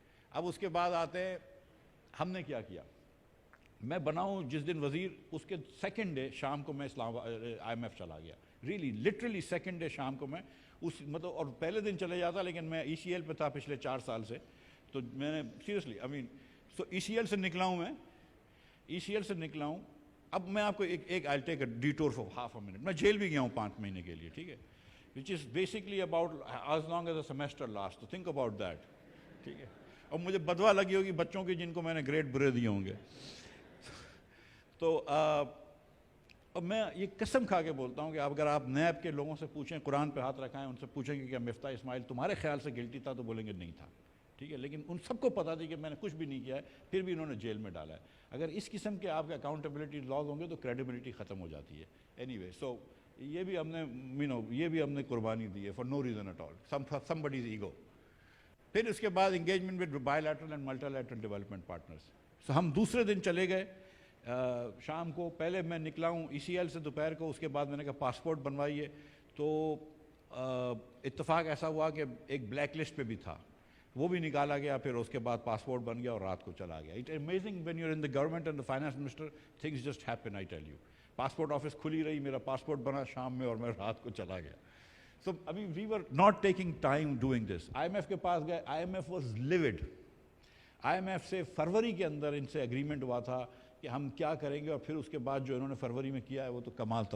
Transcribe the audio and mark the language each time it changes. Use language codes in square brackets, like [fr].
[ur] اب اس کے بعد آتے ہیں ہم نے کیا کیا. میں بناؤں جس دن وزیر، اس کے سیکنڈ ڈے شام کو میں IMF چلا گیا، ریئلی لٹرلی سیکنڈ ڈے شام کو میں اس مطلب، اور پہلے دن چلے جاتا لیکن میں ECL پہ تھا پچھلے 4 سال سے، تو میں نے سیریسلی سو ECL سے نکلا ہوں، میں ECL سے نکلا ہوں. اب میں آپ کو ایک [en] I'll take a detour for half a minute. [ur] میں جیل بھی گیا ہوں 5 مہینے کے لیے، ٹھیک ہے، [en] which is basically about as long as a semester lasts, so think about that. [ur] ٹھیک ہے، اور مجھے بدوا لگی ہوگی بچوں کی جن کو میں نے گریڈ برے دیے ہوں گے. تو اب میں یہ قسم کھا کے بولتا ہوں کہ اگر آپ نیب کے لوگوں سے پوچھیں، قرآن پہ ہاتھ رکھائیں، ان سے پوچھیں گے کہ مفتاح اسماعیل تمہارے خیال سے گلٹی تھا، تو بولیں گے نہیں تھا. ٹھیک ہے، لیکن ان سب کو پتا تھی کہ میں نے کچھ بھی نہیں کیا ہے، پھر بھی انہوں نے جیل میں ڈالا ہے. اگر اس قسم کے آپ کے اکاؤنٹیبلٹی لاز ہوں گے تو کریڈیبلٹی ختم ہو جاتی ہے. اینی وے، سو یہ بھی ہم نے یہ بھی ہم نے قربانی دی ہے [en] for no reason at all, somebody's [ur] ego. پھر اس کے بعد [en] Engagement with bilateral and multilateral development partners. [ur] سو ہم دوسرے دن چلے گئے شام کو. پہلے میں نکلا ہوں ECL سے دوپہر کو، اس کے بعد میں نے کہا پاسپورٹ بنوائیے. تو اتفاق ایسا ہوا کہ ایک بلیک لسٹ پہ بھی تھا، وہ بھی نکالا گیا، پھر اس کے بعد پاسپورٹ بن گیا اور رات کو چلا گیا. [en] It amazing when you are in the government and the finance minister, things just happen. I tell you, [ur] passport office کھلی رہی، میرا پاسپورٹ بنا شام میں اور میں رات کو چلا گیا. [en] So ابھی we were not taking time doing this. [ur] IMF کے پاس گئے، [en] IMF was levied. [ur] IMF سے فروری کے اندر ان سے اگریمنٹ ہوا تھا کہ ہم کیا کریں گے، اور پھر اس کے بعد جو انہوں نے فروری میں کیا ہے وہ تو کمال تھا.